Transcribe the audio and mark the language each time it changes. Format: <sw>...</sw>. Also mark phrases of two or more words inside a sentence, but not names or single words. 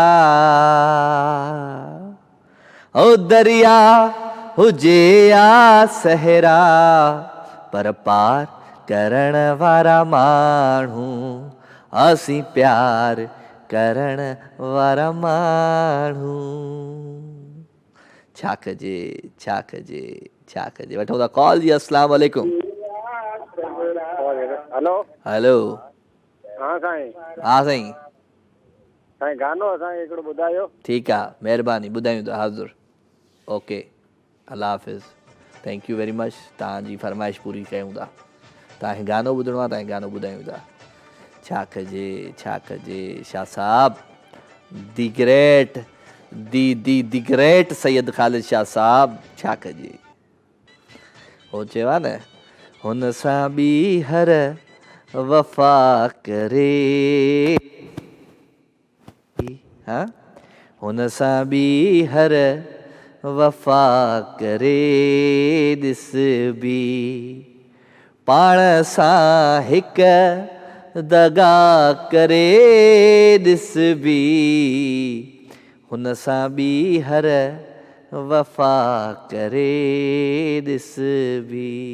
<sd>ओ दरिया हुजे या सहरा पर पार करण वारा माण्हू असीं प्यार करण वारा माण्हू छा कजे वठो था कॉल जी</sd> <ar>السلام عليكم</ar> <sd>हेलो हेलो हाँ साईं हा साईं साईं गानो असांखे हिकिड़ो ॿुधायो ठीकु आहे महिरबानी ॿुधायूं था हाज़ुर ओके अल्लाह हाफ़िज़</sd> <en>thank you very much</en> <sd>तव्हांजी फरमाइश पूरी कयूं था तव्हांखे गानो ॿुधणो आहे तव्हांखे गानो ॿुधायूं था छा कजे शाह साहब</sd> <en>the great the great</en> <sd>सैयद ख़ालिद शाह साहब छा कजे हो चयो न हुन सां ॿीहर वफ़ा करे हाँ हुन सां ॿीहर वफ़ा करे ॾिस बि पाण सां हिकु दगा करे ॾिस बि हुन सां ॿीहर वफ़ा करे ॾिस बि</sd>